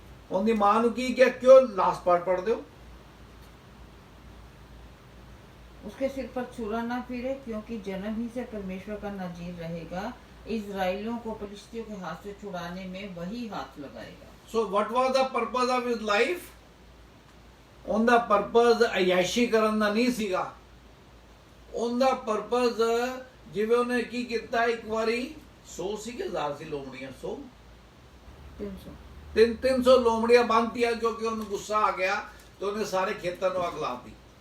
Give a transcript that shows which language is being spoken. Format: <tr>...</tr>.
<pa>ਉਹਦੀ ਮਾਂ ਨੂੰ ਕੀ ਕਿਹਾ, ਕਿਉਂ ਲਾਸਟ ਪਾਰਟ ਪੜ ਦਿਓ।</pa> <hi>उसके सिर पर छुरा ना फिरे, क्योंकि जन्म ही से परमेश्वर का नजीर रहेगा। इजराइलियों को फिलिस्तियों के हाथ से छुड़ाने में वही हाथ लगाएगा।</hi> <en>So what was the purpose of his life?</en> <pa>ਉਹਦਾ ਪਰਪਸ ਅਯਾਸ਼ੀ ਕਰਨ ਦਾ ਨਹੀਂ ਸੀਗਾ। ਉਹਦਾ ਪਰਪਸ ਜਿਵੇਂ ਉਹਨੇ ਕੀ ਕੀਤਾ, ਇੱਕ ਵਾਰੀ 100 ਸੀ ਕਿ 1000 ਸੀ ਲੋਮੜੀਆਂ, 100 300 ਲੋਮੜੀਆਂ ਬੰਨਤੀਆਂ, ਕਿਉਂਕਿ ਉਹਨੂੰ ਗੁੱਸਾ ਆ ਗਿਆ ਤੇ ਉਹਨੇ ਸਾਰੇ ਖੇਤਾਂ ਨੂੰ ਅੱਗ ਲਾਤੀ।</pa>